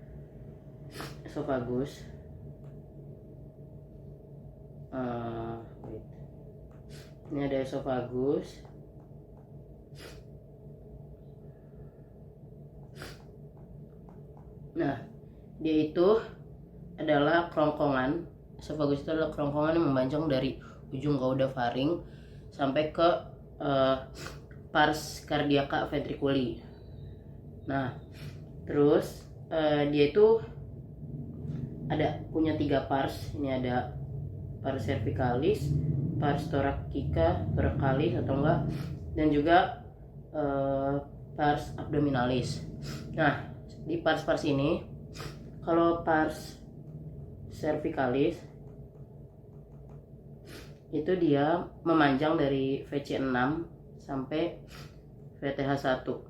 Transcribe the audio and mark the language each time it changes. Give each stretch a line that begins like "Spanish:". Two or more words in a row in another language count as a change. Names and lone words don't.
Indonesian: Ini ada esofagus. Nah, dia itu adalah kerongkongan. Esofagus itu adalah kerongkongan yang memanjang dari ujung kauda faring sampai ke
Latin: pars cardiaca ventriculi.
Indonesian: Nah, terus dia itu punya 3 pars. Ini ada
Latin: pars cervicalis, pars thoracalis
Indonesian: atau enggak, dan juga
Latin: pars abdominalis.
Indonesian: Nah, di pars-pars ini, kalau
Latin: pars cervicalis
Indonesian: itu dia memanjang dari VC6 sampai VTH1.